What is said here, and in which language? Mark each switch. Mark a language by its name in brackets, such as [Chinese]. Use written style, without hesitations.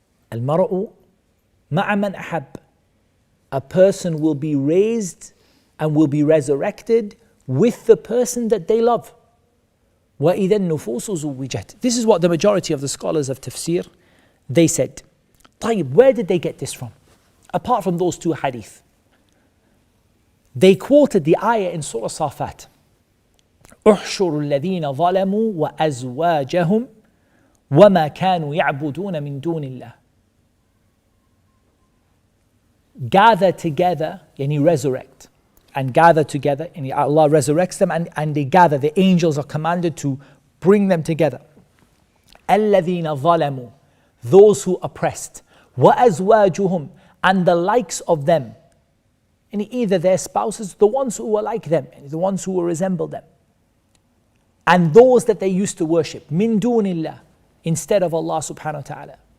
[Arabic] Al-mar'u ma'a man ahab. [English] A person will be raised and will be resurrected with the person that they love. [Arabic] وَإِذَا النُّفُوسُ زُوِّجَتْ. [English] This is what the majority of the scholars of Tafseer, they said. طيب, where did they get this from? Apart from those 2 hadith. They quoted the ayah in Surah Safat. [Arabic] احشروا الذين ظلموا وأزواجهم وما كانوا يعبدون من دون الله. [English] Gather together, yani resurrect, and gather together, and Allah resurrects them, and they gather. The angels are commanded to bring them together. [Arabic] الذين ظلموا, [English] those who oppressed, [Arabic] وأزواجهم, [English] and the likes of them, and either their spouses, the ones who were like them, the ones who will resemble them, and those that they used to worship, [Arabic] min dunillah, [English] instead of Allah subhanahu wa ta'ala.